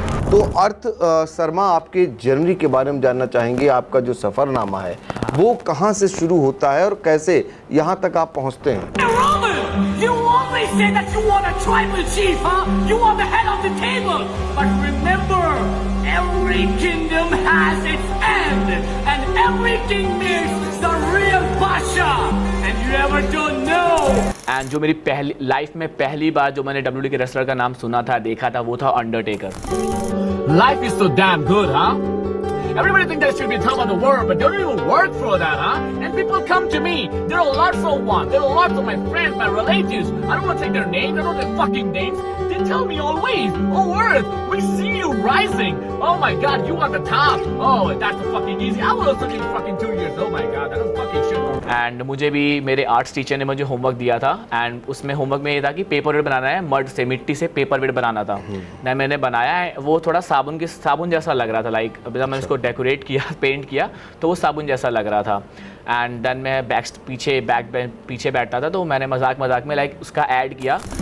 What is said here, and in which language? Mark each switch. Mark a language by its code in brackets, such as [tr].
[hi] तो अर्थ शर्मा, आपके जर्नी के बारे में जानना चाहेंगे। आपका जो सफ़रनामा है वो कहाँ से शुरू होता है और कैसे यहाँ तक आप पहुँचते हैं? [en] You always say that you want a tribal chief, huh? You want the head of the table. But remember, every kingdom has its end, and every king meets the real Pasha, and you ever don't know. [hi] And जो मेरी पहली life में पहली बार जो मैंने WWE के wrestler का नाम सुना था, देखा था, वो था Undertaker. [en] Life is so damn good, huh? Everybody thinks they should be top of the world, but they don't even work for that, huh? And people come to me. There are lots of one. There are lots of my friends, my relatives. I don't want to take their names. I don't want their fucking names. They tell me always, oh, Earth, we see you rising. Oh my God, you are the top. Oh, that's the fucking easy. I was such fucking 2 years. Oh my God, that was fucking shit. [hi] And मुझे भी मेरे arts teacher ने मुझे homework दिया था, and उसमें homework में ये था कि पेपर वेट बनाना है, मड से, मिट्टी से पेपर वेट बनाना था। ना मैंने बनाया है, वो थोड़ा साबुन जैसा लग रहा था, लाइक जब मैंने उसको डेकोरेट किया, पेंट किया, तो वो साबुन जैसा लग रहा था। एंड देन मैं पीछे बैठता था, तो मैंने मजाक में लाइक उसका ऐड किया।